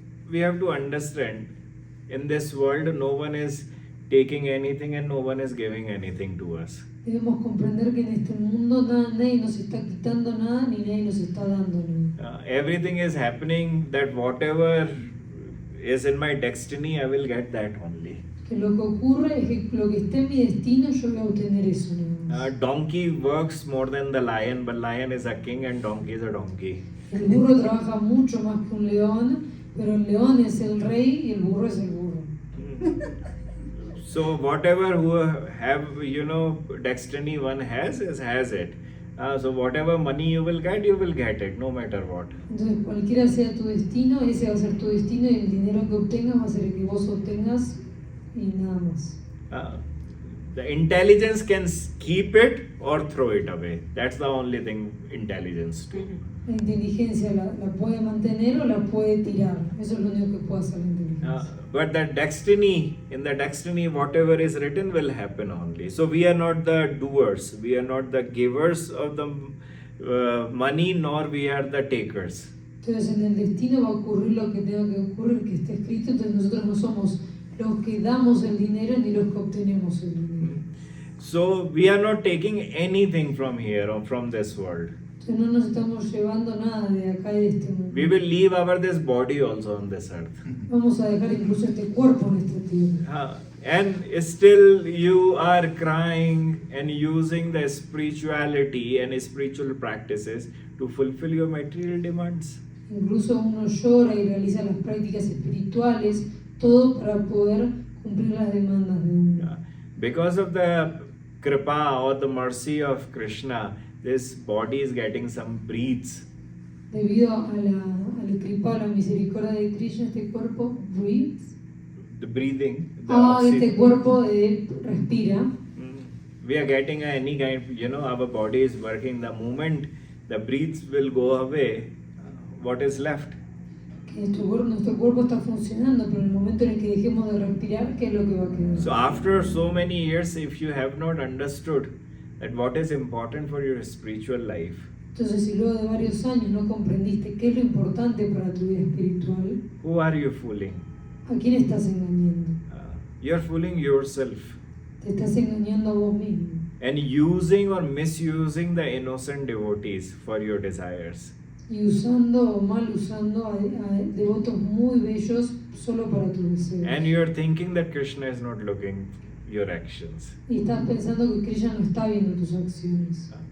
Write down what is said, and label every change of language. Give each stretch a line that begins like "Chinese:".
English: We have to understand, in this world no one is taking anything and no one is giving anything to us.
Spanish: Debemos comprender que en este mundo nadie nos está quitando nada ni nadie nos está dando nada.
English: Everything is happening that whatever is in my destiny, I will get that only.
Spanish: Que lo que ocurre es que lo que está en mi destino yo voy a obtener eso nada más.
English: Donkey works more than the lion, but lion is a king and donkey is a donkey.
Spanish: El burro trabaja mucho más que un león, pero el león es el rey y el burro es el burro.
English: So whatever who have destiny one has it. So whatever money you will get it, no matter what.
Spanish: Entonces cualquiera sea tu destino, ese va a ser tu destino y el dinero que obtengas va a ser el que vos obtengas y nada más.
English: The intelligence can keep it or throw it away. That's the only thing intelligence do.
Spanish: La inteligencia la puede mantener o la puede tirar. Eso es lo único que puede hacer la inteligencia.
English: But the destiny, in the destiny, whatever is written will happen only. So we are not the doers, we are not the givers of the money, nor we are the takers.
Spanish: Entonces en el destino va a ocurrir lo que tenga que ocurrir, que esté escrito. Entonces nosotros no somos los que damos el dinero ni los que obtenemos el dinero.
English: So we are not taking anything from here or from this world.
Spanish: Entonces no nos estamos llevando nada de acá y de este mundo.
English: We will leave this body also on this earth.
Spanish: Vamos a dejar incluso este cuerpo en esta tierra.
English: And still you are crying and using the spirituality and spiritual practices to fulfill your material demands.
Spanish: Incluso uno llora y realiza las prácticas espirituales, todo para poder cumplir las demandas de uno.
English: Because of the kripa or the mercy of Krishna, this body is getting some breaths.
Spanish: Debido a la kripa, la misericordia de Krishna, este cuerpo
English: breathes. The breathing.
Spanish: Este cuerpo respira.
English: We are getting any kind, our body is working. The moment the breaths will go away, what is left?
Spanish: Que nuestro cuerpo está funcionando, pero en el momento en el que dejemos de respirar, ¿qué es lo que va a quedar?
English: So after so many years, if you have not understood that what is important for your spiritual life,
Spanish: Entonces, si luego de varios años no comprendiste qué es lo importante para tu vida espiritual,
English: who are you fooling?
Spanish: ¿a quién estás engañando?
English: You're fooling yourself
Spanish: Te estás engañando a vos mismo.
English: and using or misusing the innocent devotees for your desires.
Spanish: Y usando o mal usando a devotos muy bellos solo para tus deseos.
English: And you're thinking that Krishna is not looking your actions.
Spanish: Y estás pensando que Krishna no está viendo tus acciones.